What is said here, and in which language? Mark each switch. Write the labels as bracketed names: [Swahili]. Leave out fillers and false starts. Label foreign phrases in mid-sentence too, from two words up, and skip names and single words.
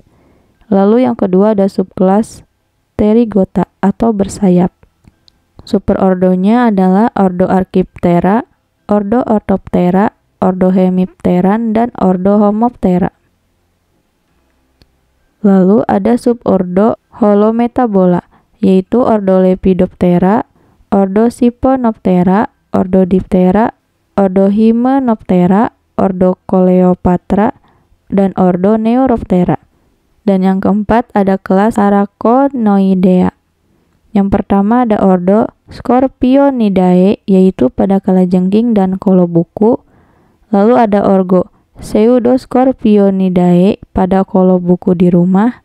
[Indonesian] Lalu yang kedua ada subkelas Pterygota atau bersayap. Superordonya adalah ordo Archaeptera, ordo Orthoptera, ordo Hemipteran, dan ordo Homoptera. Lalu ada subordo Holometabola, yaitu ordo Lepidoptera, ordo Siponoptera, ordo Diptera, ordo Hymenoptera, ordo Coleopatra, dan ordo Neuroptera. Dan yang keempat ada kelas Araconnoidea. Yang pertama ada ordo Scorpionidae, yaitu pada kalajengking dan kolobuku. Lalu ada ordo Pseudoscorpionidae pada kolobuku di rumah.